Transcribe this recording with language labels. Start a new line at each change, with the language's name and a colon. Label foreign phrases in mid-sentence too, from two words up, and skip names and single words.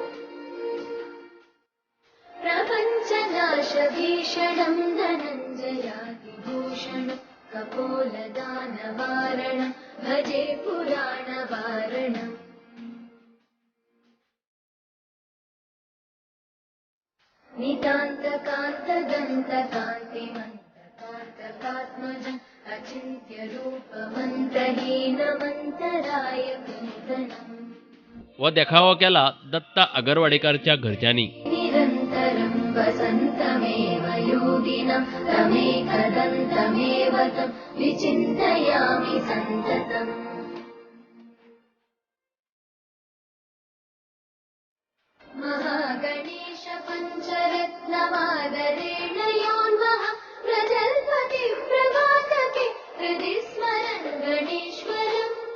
Sanskrit: प्रपञ्चनाशभीषणं धनञ्जयादिभूषणं कपोलदानवारणं भजे पुराणवारणम् नितान्तकान्तदन्तकान्तिमन्तकान्तकात्मजम् अचिन्त्यरूपमन्त्रहीनमन्तरायकूर्दनम्
Konkani: हो देखावो केला दत्ता आगरवाडेकरच्या घरच्यांनी.
Sanskrit: निरन्तरं वसन्तमेव योगिनं तमेकदन्तमेव तं विचिन्तयामि सन्ततम् महागणेश पञ्चरत्नमादरेण योन्वः प्रजल्पति प्रभातके हृदि स्मरन् गणेश्वरम्